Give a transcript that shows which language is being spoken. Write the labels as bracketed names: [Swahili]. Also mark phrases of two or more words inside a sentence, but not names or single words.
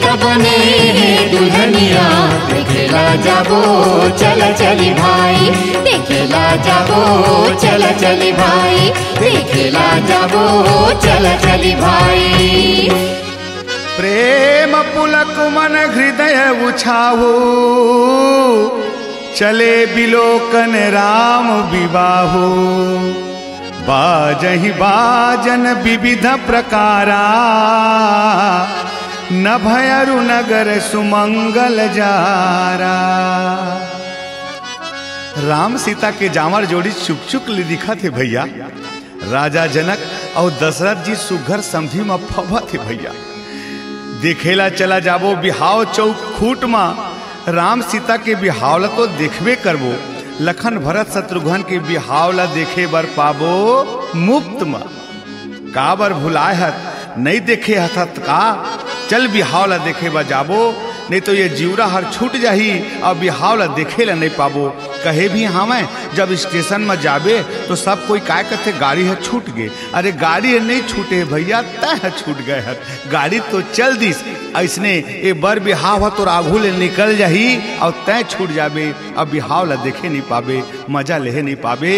[Chhattisgarhi] बने हैं दुल्हनिया, देखेला जाबो चल चली भाई, देखेला जाबो चल चली भाई, देखेला जाबो चल चली भाई। [Awadhi] प्रेम पुलक मन हृदय उछावो, चले बिलोकन राम विवाहो। बाजहि बाजन विविध प्रकारा, न भयरु नगर सुमंगल जारा। [Chhattisgarhi] राम सीता के जामर जोड़ी चुक चुक ले दिखा थे भैया। राजा जनक और दशरथ जी सुघर समझी में फवा थे भैया। देखेला चला जाबो बिहाव चौक खूट मा, राम सीता के बिहावला तो देखबे करबो, लखन भरत शत्रुघ्न के बिहावला देखे बर पाबो मुफ्त में। काबर भुलाए हत नहीं देखे हथत का, चल बिहावला देखे बा जाबो, नहीं तो ये जीवरा हर छूट जाही और बिहावला देखे ला नहीं पाबो। कहे भी हमें जब स्टेशन में जाबे तो सब कोई काय कहते गाड़ी है छूट गए। अरे गाड़ी है नहीं छूटे भैया, तय छूट गए है, गाड़ी तो चल दिस ऐसने ए बर बिहाव तो आघू ले निकल जाही और तय छूट जाबे, अब बिहावला देखे नहीं पाबे, मजा ले नहीं पाबे।